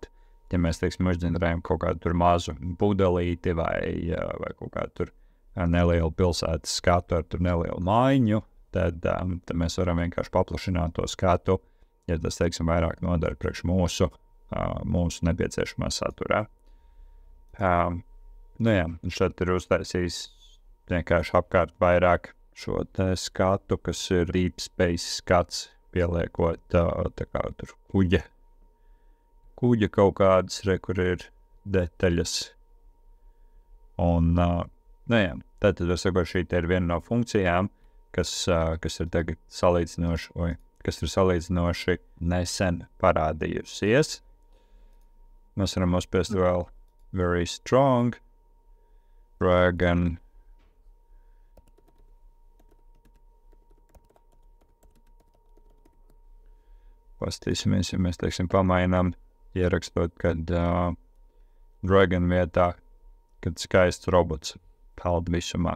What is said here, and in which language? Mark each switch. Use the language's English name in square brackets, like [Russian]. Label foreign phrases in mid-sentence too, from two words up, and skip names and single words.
[Latvian] Ja mēs, teiksim, uzģenerējam kaut kādu tur mazu pudelīti vai kaut kādu tur nelielu pilsētas skatu ar tur nelielu mājiņu, tad mēs varam vienkārši paplašināt to skatu, ja tas, teiksim, vairāk nodara priekš mūsu nepieciešamā saturā. Viņš tad ir uztaisījis vienkārši apkārt vairāk šo te skatu, kas ir [English] deep space [Latvian] skats, pieliekot tā kā tur kuģa kaut kādas, kur ir detaļas. Un, tad es saku, šī te ir viena no funkcijām, kas ir tagad salīdzinoši nesen parādījusies. Mēs varam uzspiest vēl [English] very strong, [Latvian] dragon. Pastīsimies, ja mēs, teiksim, pamainām, ierakstot, kad dragon vietā, kad skaists robots peld visumā.